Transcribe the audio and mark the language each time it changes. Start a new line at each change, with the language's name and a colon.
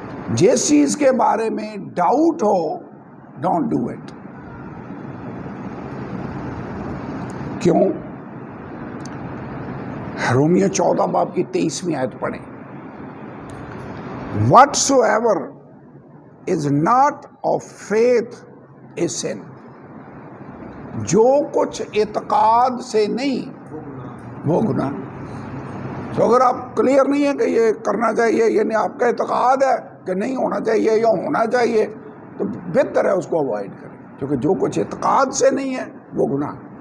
Urdu: جس چیز کے بارے میں doubt ہو, don't do it. کیوں؟ رومیو 14 باب کی 23ویں آیت پڑھیں.
English: Whatsoever is not of faith is sin.
Urdu: جو کچھ اعتقاد سے نہیں وہ گناہ. تو اگر آپ کلیئر نہیں ہے کہ یہ کرنا چاہیے, یعنی آپ کا اعتقاد ہے کہ نہیں ہونا چاہیے یا ہونا چاہیے, تو بہتر ہے اس کو اوائڈ کریں, کیونکہ جو کچھ اعتقاد سے نہیں ہے وہ گناہ.